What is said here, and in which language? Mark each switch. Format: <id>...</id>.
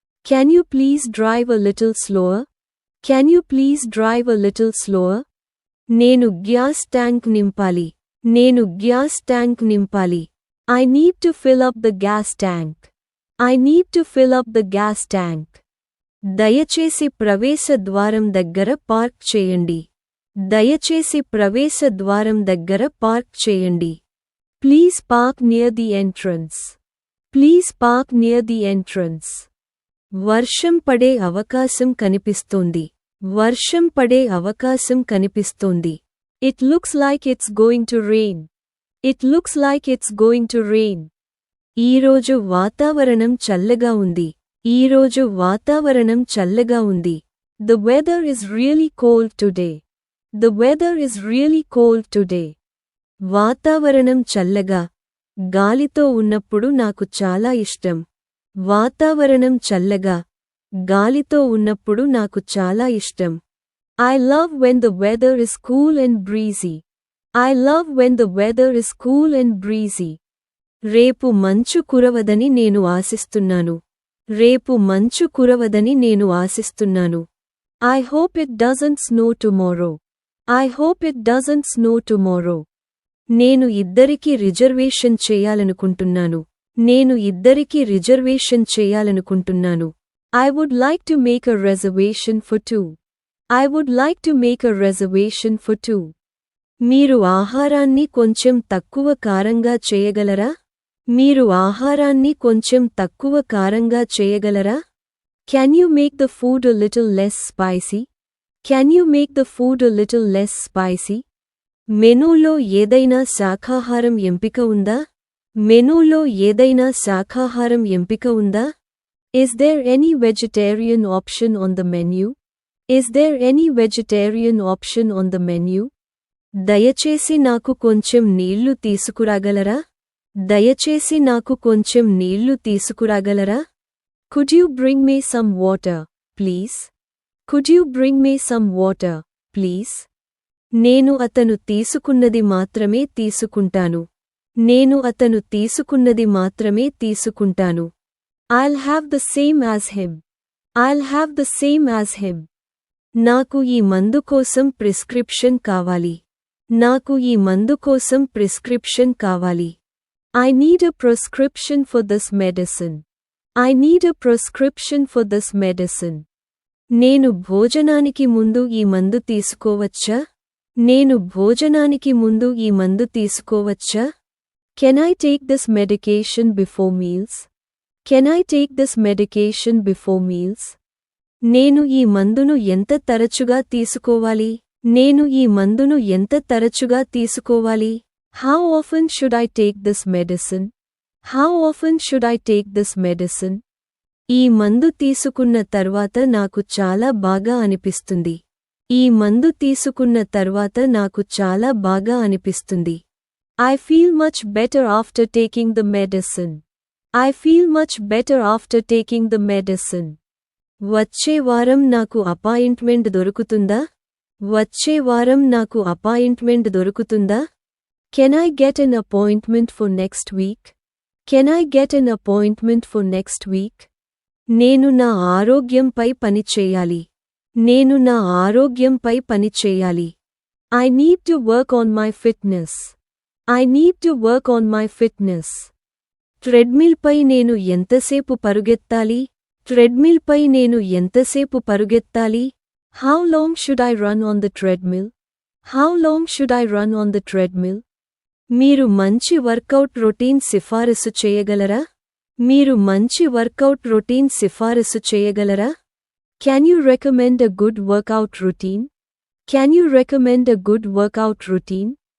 <en>Can you please drive a little slower? Can you please drive a little slower?</en> <te>నేను gas tank నింపాలి. నేను gas tank నింపాలి.</te> <en>I need to fill up the gas tank. I need to fill up the gas tank.</en> <te>దయచేసి ప్రవేశ ద్వారం దగ్గర park చేయండి. దయచేసి ప్రవేశ ద్వారం దగ్గర పార్క్ చేయండి.</te> <en>Please park near the entrance. Please park near the entrance.</en> <te>వర్షం పడే అవకాశం కనిపిస్తోంది. వర్షం పడే అవకాశం కనిపిస్తోంది.</te> <en>It looks like it's going to rain. It looks like it's going to rain.</en> <te>ఈరోజు వాతావరణం చల్లగా ఉంది. ఈరోజు వాతావరణం చల్లగా ఉంది.</te> <en>The weather is really cold today. The weather is really cold today.</en> <te>వాతావరణం చల్లగా, గాలితో ఉన్నప్పుడు నాకు చాలా ఇష్టం. వాతావరణం చల్లగా, గాలితో ఉన్నప్పుడు నాకు చాలా ఇష్టం.</te> <en>I love when the weather is cool and breezy. I love when the weather is cool and breezy.</en> <te>రేపు మంచు కురవదని నేను ఆశిస్తున్నాను. రేపు మంచు కురవదని నేను ఆశిస్తున్నాను.</te> <en>I hope it doesn't snow tomorrow. I hope it doesn't snow tomorrow.</en> <te>నేను ఇద్దరికి రిజర్వేషన్ చేయాలనుకుంటున్నాను. నేను ఇద్దరికి రిజర్వేషన్ చేయాలనుకుంటున్నాను.</te> <en>I would like to make a reservation for two. I would like to make a reservation for two.</en> <te>మీరు ఆహారాన్ని కొంచెం తక్కువ కారంగా చేయగలరా? మీరు ఆహారాన్ని కొంచెం తక్కువ కారంగా చేయగలరా?</te> <en>Can you make the food a little less spicy? Can you make the food a little less spicy?</en> <te>మెనూలో ఏదైనా శాకాహారం ఎంపిక ఉందా? మెనూలో ఏదైనా శాకాహారం ఎంపిక ఉందా?</te> <en>Is there any vegetarian option on the menu? Is there any vegetarian option on the menu?</en> <te>దయచేసి నాకు కొంచెం నీళ్లు తీసుకురాగలరా? దయచేసి నాకు కొంచెం నీళ్లు తీసుకురాగలరా?</te> <en>Could you bring me some water, please? Could you bring me some water, please?</en> <te>నేను అతను తీసుకున్నది మాత్రమే తీసుకుంటాను. నేను అతను తీసుకున్నది మాత్రమే తీసుకుంటాను.</te> <en>I'll have the same as him. I'll have the same as him.</en> <te>నాకు ఈ మందు కోసం ప్రిస్క్రిప్షన్ కావాలి. నాకు ఈ మందు కోసం ప్రిస్క్రిప్షన్ కావాలి.</te> <en>I need a prescription for this medicine. I need a prescription for this medicine.</en> <te>నేను భోజనానికి ముందు ఈ మందు తీసుకోవచ్చా? నేను భోజనానికి ముందు ఈ మందు తీసుకోవచ్చా?</te> <en>Can I take this medication before meals? Can I take this medication before meals?</en> <te>నేను ఈ మందును ఎంత తరచుగా తీసుకోవాలి? నేను ఈ మందును ఎంత తరచుగా తీసుకోవాలి?</te> <en>How often should I take this medicine? How often should I take this medicine?</en> <te>ఈ మందు తీసుకున్న తర్వాత నాకు చాలా బాగా అనిపిస్తుంది. ఈ మందు తీసుకున్న తర్వాత నాకు చాలా బాగా అనిపిస్తుంది.</te> <en>I feel much better after taking the medicine. I feel much better after taking the medicine.</en> <te>వచ్చే వారం నాకు అపాయింట్మెంట్ దొరుకుతుందా? వచ్చే వారం నాకు అపాయింట్మెంట్ దొరుకుతుందా?</te> <en>Can I get an appointment for next week? Can I get an appointment for next week?</en> <te>నేను నా ఆరోగ్యంపై పని చేయాలి. నేను నా ఆరోగ్యంపై పని చేయాలి.</te> <en>I need to work on my fitness. I need to work on my fitness.</en> <te>ట్రెడ్మిల్పై నేను ఎంతసేపు పరుగెత్తాలి? ట్రెడ్మిల్పై నేను ఎంతసేపు పరుగెత్తాలి?</te> <en>How long should I run on the treadmill? How long should I run on the treadmill?</en> <te>మీరు మంచి వర్కౌట్ రొటీన్ సిఫారసు చేయగలరా? మీరు మంచి వర్కౌట్ రొటీన్ సిఫారసు చేయగలరా?</te> <en>Can you recommend a good workout routine? Can you recommend a good workout routine?</en>